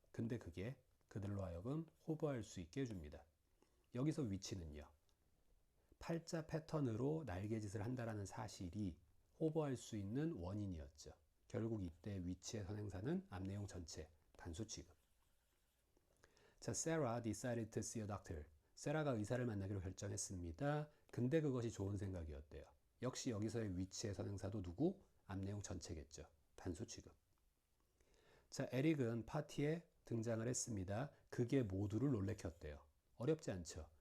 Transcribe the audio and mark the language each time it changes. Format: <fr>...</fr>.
<ko>근데 그게 그들로 하여금 호버할 수 있게 해줍니다. 여기서 위치는요. 팔자 패턴으로 날개짓을 한다라는 사실이 호버할 수 있는 원인이었죠. 결국 이때 위치의 선행사는 앞내용 전체 단수 취급.</ko> <en>자, Sarah decided to see a doctor.</en> <ko>세라가 의사를 만나기로 결정했습니다. 근데 그것이 좋은 생각이었대요. 역시 여기서의 위치의 선행사도 누구? 앞내용 전체겠죠. 단수 취급. 자, 에릭은 파티에 등장을 했습니다. 그게 모두를 놀래켰대요. 어렵지 않죠.</ko>